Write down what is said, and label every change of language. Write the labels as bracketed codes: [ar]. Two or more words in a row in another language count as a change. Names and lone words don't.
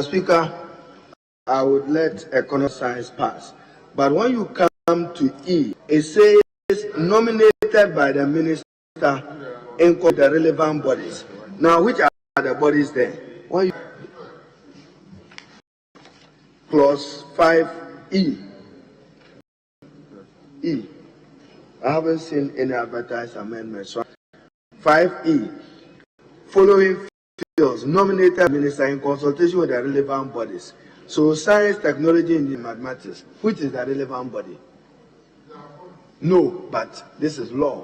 [en] Speaker, I would let economic science pass. But when you come to E, it says nominated by the minister in the relevant bodies. Now, which are the bodies there? When you Clause 5E. E. I haven't seen any advertised amendments. 5E. Following fields nominated minister in consultation with the relevant bodies. So science, technology, and mathematics, which is the relevant body? No, but this is law.